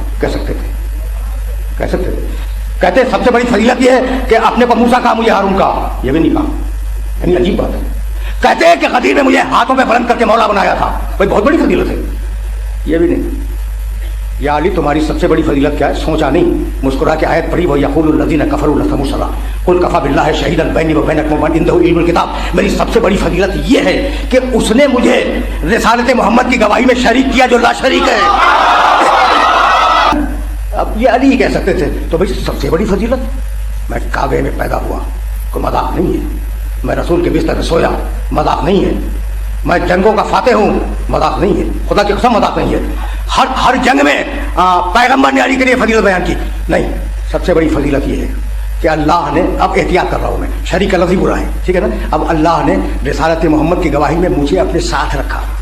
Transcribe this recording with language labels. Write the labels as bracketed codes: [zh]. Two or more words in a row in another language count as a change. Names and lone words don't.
[ur] کہہ سکتے تھے کہتے سب سے بڑی فضیلت یہ ہے کہ اپنے کو موسیٰ کہا، مجھے ہارون کہا، یہ بھی نہیں کہا، یعنی عجیب بات ہے۔ کہتے ہیں کہ غدیر نے مجھے ہاتھوں میں بلند کر کے مولا بنایا تھا، بھائی بہت بڑی فضیلت ہے، یہ بھی نہیں۔ یا علی تمہاری سب سے بڑی فضیلت کیا ہے؟ سوچا نہیں، مسکرا کے آیت پڑھی، وہ [ar] یقول الذین کفروا لستم مرسلا قل کفی باللہ شہیدا بینی و بینکم وعنده علم الکتاب۔ [ur] میری سب سے بڑی فضیلت یہ ہے کہ اس نے مجھے رسالت محمد کی گواہی میں شریک کیا جو لا شریک ہے۔ اب یہ علی کہہ سکتے تھے، تو بھائی سب سے بڑی فضیلت میں کعبے میں پیدا ہوا، کوئی مذاق نہیں ہے، میں رسول کے بستر میں سویا، مذاق نہیں ہے، میں جنگوں کا فاتح ہوں، مذاق نہیں ہے، خدا کی قسم مذاق نہیں ہے، ہر جنگ میں پیغمبر نے علی کے لیے فضیلت بیان کی، نہیں، سب سے بڑی فضیلت یہ ہے کہ اللہ نے، اب احتیاط کر رہا ہوں میں، شریک کا لفظ ہی برا ہے، ٹھیک ہے نا، اب اللہ نے رسالت محمد کی گواہی میں مجھے اپنے ساتھ رکھا۔